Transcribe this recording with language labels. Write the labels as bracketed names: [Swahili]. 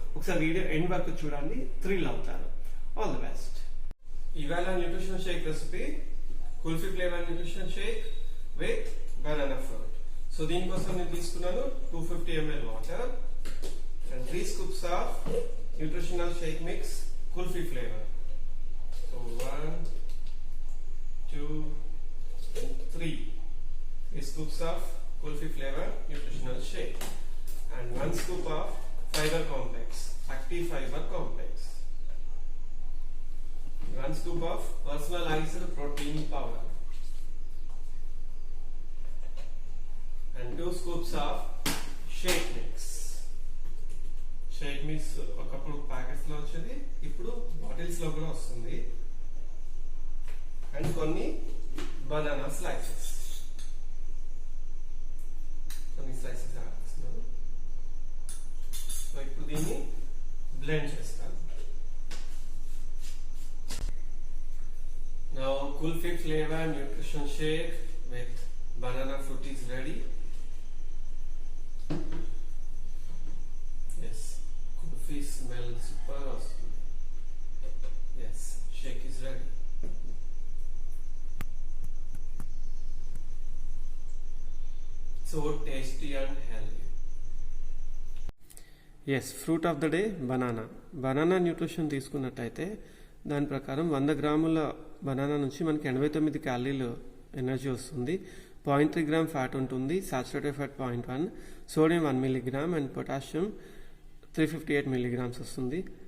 [Telugu] ఒకసారి video end వరకు చూడండి, థ్రిల్ అవుతారు. All the best. [English] ఇవాళ nutrition shake recipe kulfi flavour nutrition shake with banana fruit. [Telugu] So దీనికోసం నేను తీసుకున్నాను 250 ml water and 3 scoops of nutritional Sheikh mix kulfi flavour. [English] So 1, 2 and 3 scoops of Kulfi flavor nutritional shake and 1 scoop of fiber complex, active fiber complex, 1 scoop of personalized protein powder and 2 scoops of shake mix. [Telugu] Sheikh mix ఒకప్పుడు packets లో వచ్చేది, ఇప్పుడు bottles లో కూడా వస్తుంది. And కొన్ని banana slices, వేస్తున్నాను. So ఇప్పుడు దీన్ని బ్లెండ్ చేస్తాను. [English] Now kulfi flavour nutrition shake with banana fruit is ready. [Telugu] Yes, kulfi smell super వస్తుంది. Yes, Sheikh is ready. [English] So tasty and healthy. Yes, fruit of the day banana. [Telugu] Banana nutrition తీసుకున్నట్టయితే దాని ప్రకారం 100 గ్రాముల బనానా నుంచి మనకి 89 క్యాలరీలు ఎనర్జీ వస్తుంది. 0.3 గ్రామ్ ఫ్యాట్ ఉంటుంది, saturated fat 0.1, sodium 1 milligram and potassium 358 milligrams వస్తుంది.